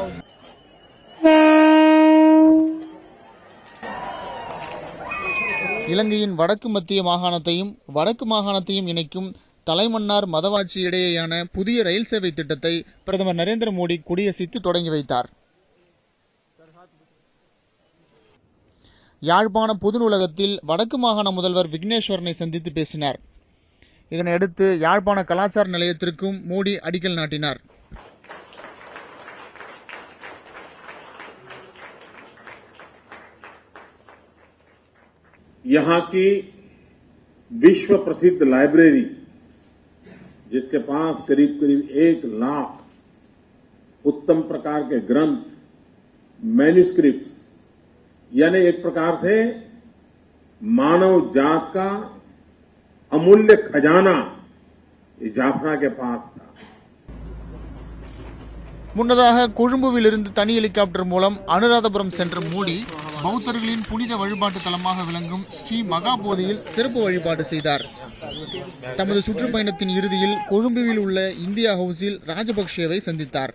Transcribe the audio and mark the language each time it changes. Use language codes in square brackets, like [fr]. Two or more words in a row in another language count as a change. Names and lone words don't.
[ta] இலங்கையின் வடக்கு மத்திய மாகாணத்தையும் வடக்கு மாகாணத்தையும் இணைக்கும் தலைமன்னார் மதவாச்சி இடையேயான புதிய ரயில் சேவை திட்டத்தை பிரதமர் நரேந்திர மோடி கொடியசைத்து தொடங்கி வைத்தார். யாழ்ப்பாண பொது நூலகத்தில் வடக்கு மாகாண முதல்வர் விக்னேஸ்வரனை சந்தித்து பேசினார். இதனையடுத்து யாழ்ப்பாண கலாச்சார நிலையத்திற்கும் மோடி அடிக்கல் நாட்டினார். [hi] यहाँ की विश्व प्रसिद्ध लाइब्रेरी, जिसके पास करीब 1 लाख उत्तम प्रकार के ग्रंथ, मैन्यूस्क्रिप्ट्स, यानी एक प्रकार से मानव जात का अमूल्य खजाना जाफना के पास था. [ta] முன்னதாக கொழும்புவிலிருந்து தனி ஹெலிகாப்டர் மூலம் அனுராதபுரம் சென்ற மோடி பௌத்தர்களின் புனித வழிபாட்டு தலமாக விளங்கும் ஸ்ரீ மகாபோதியில் சிறப்பு வழிபாடு செய்தார். தமது சுற்றுப்பயணத்தின் இறுதியில் கொழும்புவில் உள்ள இந்தியா ஹவுஸில் ராஜபக்சேவை சந்தித்தார்.